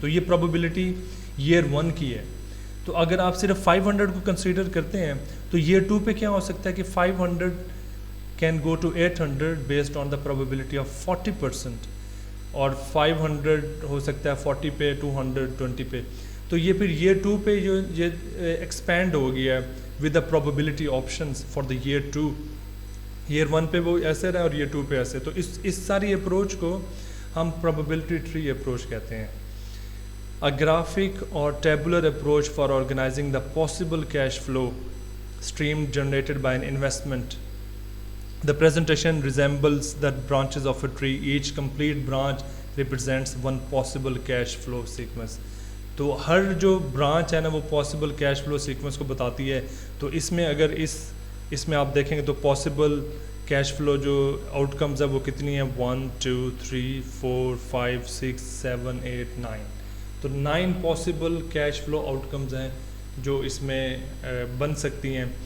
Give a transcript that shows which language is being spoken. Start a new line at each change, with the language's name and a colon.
Urdu: تو یہ probability year 1 کی ہے. تو اگر آپ صرف 500 کو کنسیڈر کرتے ہیں تو ایئر 2 پہ کیا ہو سکتا ہے کہ
English: 500 can go to 800 based on the probability of 40%,
Urdu: اور 500 ہو سکتا ہے 40 پہ, 200 20 پہ. تو یہ پھر ایئر 2 پہ جو یہ ایکسپینڈ ہو گیا ہے
English: With the probability options for the year 2.
Urdu: Year 1 پہ وہ ایسے رہا اور ایئر 2 پہ ایسے. تو اس ساری اپروچ کو ہم پروبیبلٹی ٹری اپروچ کہتے ہیں.
English: A graphic or tabular approach for organizing the possible cash flow stream generated by an investment. The presentation resembles the branches of a tree. Each complete branch represents one possible cash flow sequence.
Urdu: تو ہر جو branch ہے نا وہ possible cash flow sequence کو بتاتی ہے. تو اس میں اگر اس میں آپ دیکھیں گے تو پاسبل کیش فلو جو آؤٹ کمز ہے وہ کتنی ہیں 1 2 3 4 5 6 7 8 9. تو 9 possible cash flow out comes ہیں جو اس میں بن سکتی ہیں.